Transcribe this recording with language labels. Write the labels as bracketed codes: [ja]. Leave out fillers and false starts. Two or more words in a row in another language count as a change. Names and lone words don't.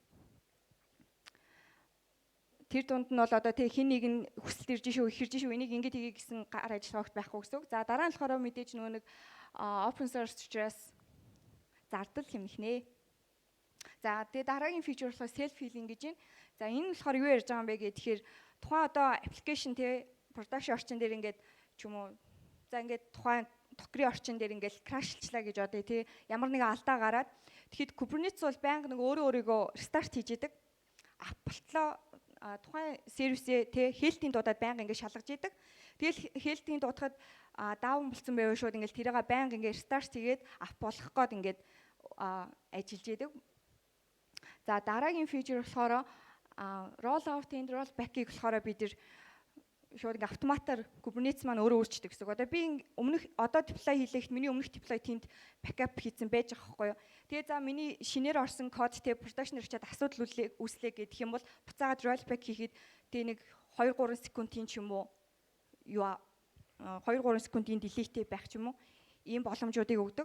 [mn] Тэр дунд нь бол одоо тэг хин нэг нь хүсэлт ирж шүү, ихэрж шүү, энийг ингээд хийе гэсэн гар ажиллагаач байхгүй гэсэн үг. За дараа нь болохоор мэдээж нөгөө нэг [en] open source [mn] учраас зардал хэмнэх. За тэгээ дараагийн фичер болохоор [en] self healing [mn] гэж байна. За энэ болохоор юу ярьж байгаа юм бэ гэхээр тухайн одоо application те production орчин дээр ингээд ч юм уу за ингээд тухайн токрын орчин дээр ингээд крашлчлаа гэж одоо те ямар нэгэн алдаа гараад тэгэхэд Kubernetes бол байнга нэг өөрийгөө restart хийж идэг. Апплтлоо тухайн сервисээ те хэлтийн дуудаад байнга ингээд шалгаж идэг. Тэгэл хэлтийн дуудахад даун болсон байвал шууд ингээд тэрийг байнга ингээд restart хийгээд ап болгох гээд ингээд ажиллаж идэг. За дараагийн фичер болохоор roll out and roll back-ийг болохоор бид нар шууд ингээ автоматар Kubernetes маань өөрөө өөрчдөг гэсэн. Одоо би өмнөх одоо deploy хийлэхэд миний өмнөх deploy тэнд backup хийсэн байж байгаа байхгүй юу. Тэгээ за миний шинээр орсон код те production ирчээд асуудал үүслээ гэдэг юм бол буцаагаад rollback хийхэд тэгээ нэг 2-3 секундын ч юм уу юу [en] 2-3 секундын delay [mn] байх ч юм уу ийм боломжуудыг өгдөг.